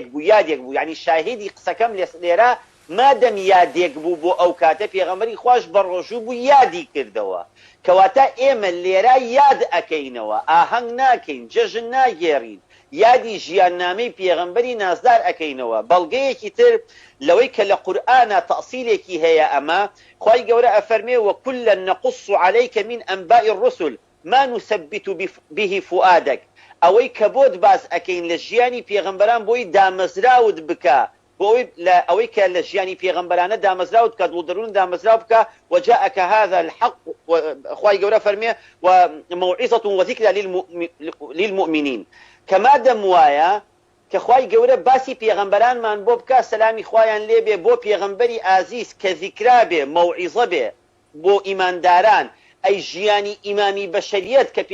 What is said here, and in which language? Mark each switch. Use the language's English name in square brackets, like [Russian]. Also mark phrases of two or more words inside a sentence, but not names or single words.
[Central Kurdish] بوو یادێک بوو یعنی شاهێدی قسەکەم لێرە مادەم یادێک بوو بۆ ئەو کاتە پێغەمبەری خوش بە ڕۆژوو بوو یادی کردەوە کەواتە ئێمە لێرە یاد ئەکەینەوە ئاهەنگ ناکەین جەژن ناگێڕین یادی ژیاننامەی پێغەمبەری نازدار ئەکەینەوە بەڵگەیەکی تر لەوەی کە لە قورئانە تەئسیلێکی هەیە ئەمە خوای گەورە ئەفەرمێ [Arabic] وەکولا نەقص عەلەیکە من ئەنباء الرسل ما نثبت به فؤادك [Central Kurdish] ئەوەی کە بۆت باز ئەکەین لە ژیانی پێغەمبەران بۆی دامەزراوت بکە بۆی ئەوەی کە لە ژیانی پێغەمبەرانە دامەزراوت کە دڵدەروون دامەزراو بکە [Arabic] وجاءك هذا الحق [Central Kurdish] خوای گەورە فەرمێ [Arabic] وموعظة وذكرى للمؤمنين [Central Kurdish] کەما دەم وایە کە خوای گەورە باسی پێغەمبەرانمان بۆ بکە سەلامی خوایان لێبێ بۆ پێغەمبەری ئازیز کە ذیکرا بێ مەوعیزە بێ بۆ ئیمانداران ئەی ژیانی ئیمامی بەشەریەت کە